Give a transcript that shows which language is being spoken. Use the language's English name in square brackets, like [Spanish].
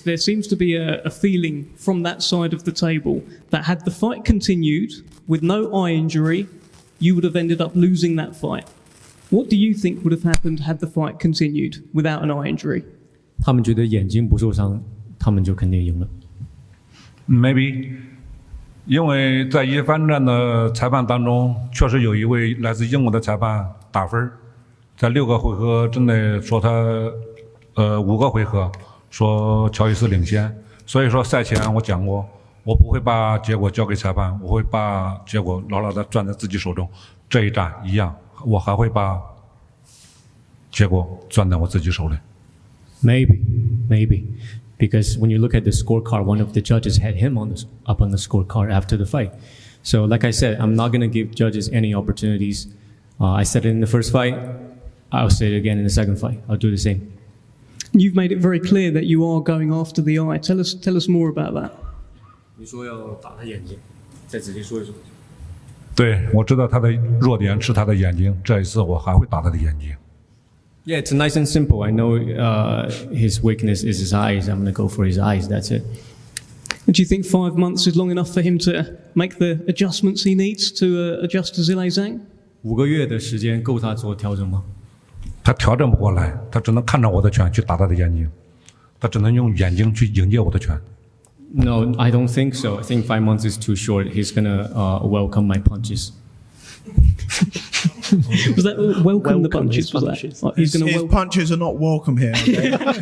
[English] There seems to be a feeling from that side of the table that had the fight continued with no eye injury, you would have ended up losing that fight. What do you think would have happened had the fight continued without an eye injury? [Chinese] 他们觉得眼睛不受伤，他们就肯定赢了。 [English] Maybe， [Chinese] 因为在一番战的裁判当中，确实有一位来自英国的裁判打分，在6个回合之内说他5个回合说乔伊斯领先，所以说赛前我讲过，我不会把结果交给裁判，我会把结果牢牢地攥在自己手中。这一战一样，我还会把结果攥在我自己手里。 [English] Maybe. Because when you look at the scorecard, one of the judges had him up on the scorecard after the fight. So like I said, I'm not going to give judges any opportunities. I said it in the first fight. I'll say it again in the second fight. I'll do the same. You've made it very clear that you are going after the eye. Tell us more about that. [Chinese] 你说要打他眼睛，再仔细说一说。对，我知道他的弱点是他的眼睛，这一次我还会打他的眼睛。 [English] Yeah, it's nice and simple. I know his weakness is his eyes. I'm going to go for his eyes. That's it. And do you think 5 months is long enough for him to make the adjustments he needs to adjust to Zhilei Zhang? [Chinese] 5个月的时间够他做调整吗？他调整不过来，他只能看着我的拳去打他的眼睛，他只能用眼睛去迎接我的拳。 [English] No, I don't think so. I think 5 months is too short. He's going to welcome my punches. Was that welcome the punches? Was that? Like, he's going to His punches are not welcome here. Okay?